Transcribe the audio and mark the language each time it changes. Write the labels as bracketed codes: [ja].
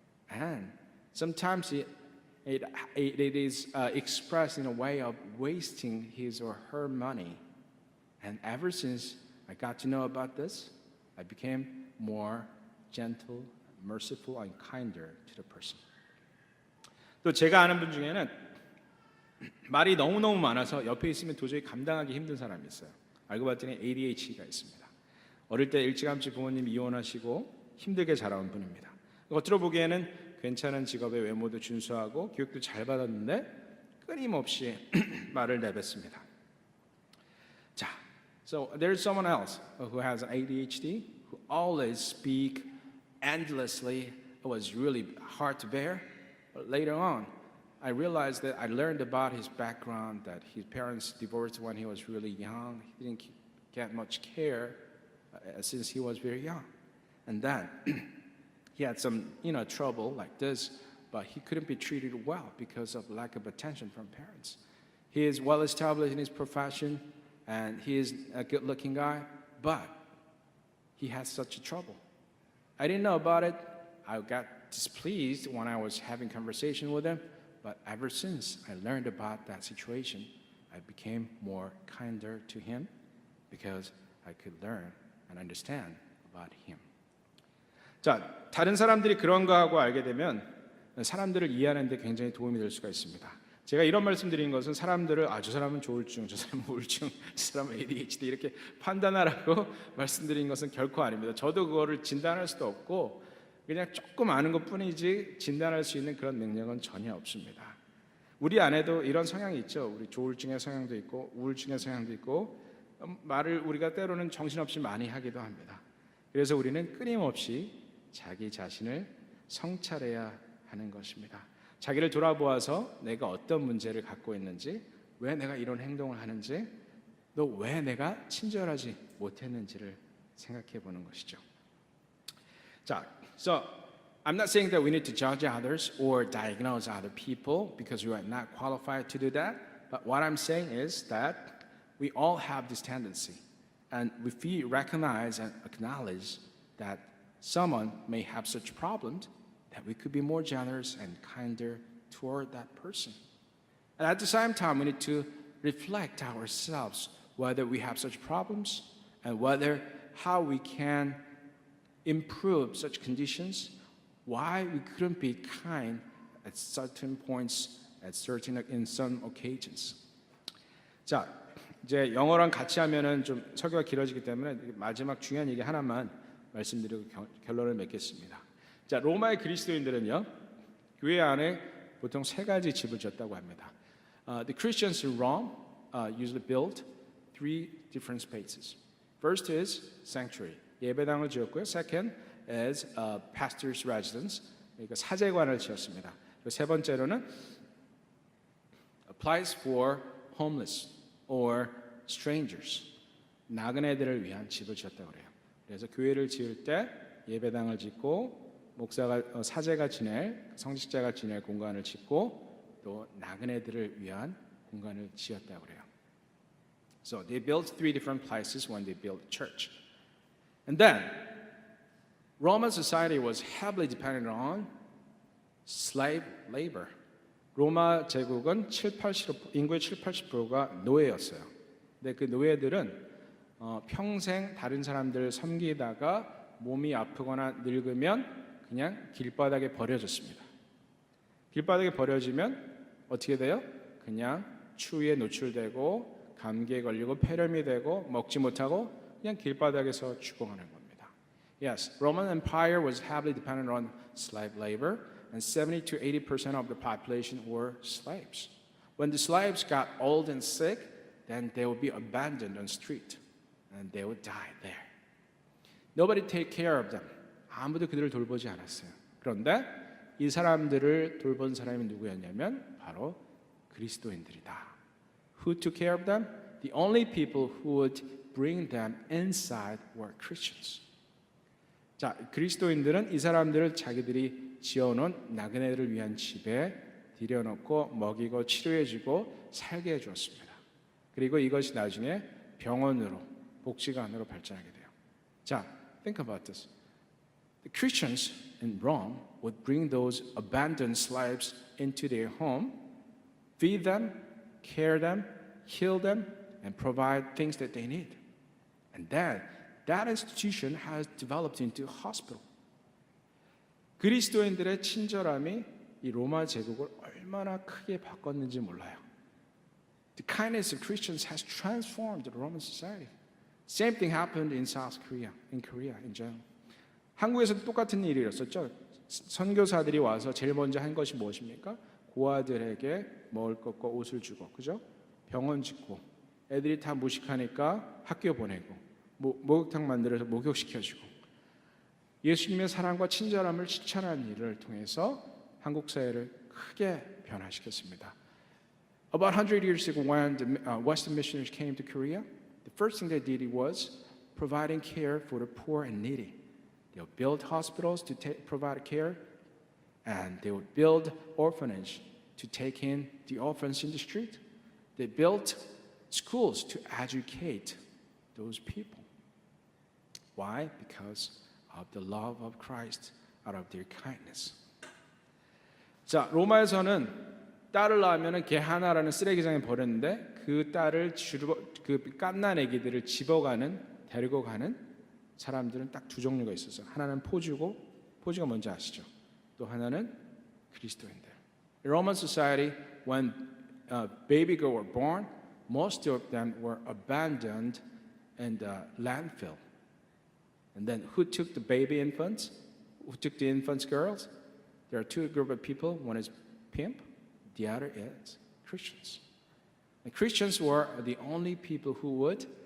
[en] And sometimes it is expressed in a way of wasting his or her money. And ever since I got to know about this, I became more gentle, merciful, and kinder to the person. [ko] 또 제가 아는 분 중에는 말이 너무너무 많아서 옆에 있으면 도저히 감당하기 힘든 사람이 있어요. 알고 봤더니 ADHD가 있습니다. 어릴 때 일찌감치 부모님이 이혼하시고 힘들게 자라온 분입니다. 겉으로 보기에는 괜찮은 직업의 외모도 준수하고 교육도 잘 받았는데 끊임없이 말을 내뱉습니다. [en] 자, so there's someone else who has ADHD who always speak endlessly. It was really hard to bear. But later on, I realized that I learned about his background, that his parents divorced when he was really young. He didn't get much care since he was very young. And then he had some, trouble like this, but he couldn't be treated well because of lack of attention from parents. He is well established in his profession, and he is a good-looking guy, but he has such a trouble. I didn't know about it. I got displeased when I was having conversation with him, but ever since I learned about that situation, I became more kinder to him because I could learn and understand about him. [ko] 자, 다른 사람들이 그런 거하고 알게 되면 사람들을 이해하는 데 굉장히 도움이 될 수가 있습니다. 제가 이런 말씀드린 것은 사람들을 저 사람은 조울증, 저 사람은 우울증, 저 사람은 ADHD 이렇게 판단하라고 말씀드린 것은 결코 아닙니다. 저도 그거를 진단할 수도 없고 그냥 조금 아는 것뿐이지 진단할 수 있는 그런 능력은 전혀 없습니다. 우리 안에도 이런 성향이 있죠. 우리 조울증의 성향도 있고 우울증의 성향도 있고 말을 우리가 때로는 정신없이 많이 하기도 합니다. 그래서 우리는 끊임없이 자기 자신을 성찰해야 하는 것입니다. 자기를 돌아보아서 내가 어떤 문제를 갖고 있는지, 왜 내가 이런 행동을 하는지, 또 왜 내가 친절하지 못했는지를 생각해 보는 것이죠. [en] 자, so I'm not saying that we need to judge others or diagnose other people because we are not qualified to do that. But what I'm saying is that we all have this tendency. And if we recognize and acknowledge that someone may have such problems, that we could be more generous and kinder toward that person. And at the same time, we need to reflect ourselves whether we have such problems and whether how we can improve such conditions, why we couldn't be kind at certain points, in some occasions. [ko] 자, 이제 영어랑 같이 하면은 좀 설교가 길어지기 때문에 마지막 중요한 얘기 하나만 말씀드리고 결론을 맺겠습니다. 자, 로마의 그리스도인들은요, 교회 안에 보통 세 가지 집을 지었다고 합니다. [en] The Christians in Rome usually built three different spaces. First is sanctuary, [ko] 예배당을 지었고요. [en] Second is pastor's residence, [ko] 그러니까 사제관을 지었습니다. 그리고 세 번째로는 [en] a place for homeless or strangers, [ko] 나그네들을 위한 집을 지었다고 그래요. 그래서 교회를 지을 때 예배당을 짓고 목사가 사제가 지낼, 성직자가 지낼 공간을 짓고 또 나그네들을 위한 공간을 지었다고 그래요. [en] So they built three different places when they built church. And then Roman society was heavily dependent on slave labor. [ko] 로마 제국은 인구의 7-80%가 노예였어요. 근데 그 노예들은 평생 다른 사람들을 섬기다가 몸이 아프거나 늙으면 그냥 길바닥에 버려졌습니다. 길바닥에 버려지면 어떻게 돼요? 그냥 추위에 노출되고 감기에 걸리고 폐렴이 되고 먹지 못하고 그냥 길바닥에서 죽어가는 겁니다. [en] Yes, Roman Empire was heavily dependent on slave labor, and 70 to 80% of the population were slaves. When the slaves got old and sick, then they would be abandoned on the street, and they would die there. Nobody take care of them. [ko] 아무도 그들을 돌보지 않았어요. 그런데 이 사람들을 돌본 사람이 누구였냐면 바로 그리스도인들이다. [en] Who took care of them? The only people who would bring them inside were Christians. [ko] 자, 그리스도인들은 이 사람들을 자기들이 지어놓은 나그네들을 위한 집에 들여놓고 먹이고 치료해주고 살게 해주었습니다. 그리고 이것이 나중에 병원으로, 복지관으로 발전하게 돼요. [en] 자, think about this. The Christians in Rome would bring those abandoned slaves into their home, feed them, care them, heal them, and provide things that they need. And then that institution has developed into a hospital. [ko] 그리스도인들의 친절함이 이 로마 제국을 얼마나 크게 바꿨는지 몰라요. [en] The kindness of Christians has transformed the Roman society. Same thing happened in South Korea, in general. [ko] 한국에서도 똑같은 일이 일었었죠. 선교사들이 와서 제일 먼저 한 것이 무엇입니까? 고아들에게 먹을 것과 옷을 주고, 그죠? 병원 짓고, 애들이 다 무식하니까 학교 보내고, 목욕탕 만들어서 목욕시켜주고, 예수님의 사랑과 친절함을 실천하는 일을 통해서 한국 사회를 크게 변화시켰습니다. [en] About 100 years ago, when the Western missionaries came to Korea, the first thing they did was providing care for the poor and needy. They would build hospitals to provide care, and they would build orphanage to take in the orphans in the street. They built schools to educate those people. Why? Because of the love of Christ, out of their kindness. [ko] 자, 로마에서는 딸을 낳으면 개 하나라는 쓰레기장에 버렸는데 그 딸을 그 갓난 아기들을 데리고 가는 사람들은 딱 두 종류가 있었어요. 하나는 포주고, 포주가 뭔지 아시죠? 또 하나는 그리스도인들. [en] In Roman society, when baby girls were born, most of them were abandoned in the landfill. And then who took the baby infants? Who took the infants girls? There are two groups of people. One is pimp, the other is Christians. And Christians were the only people who would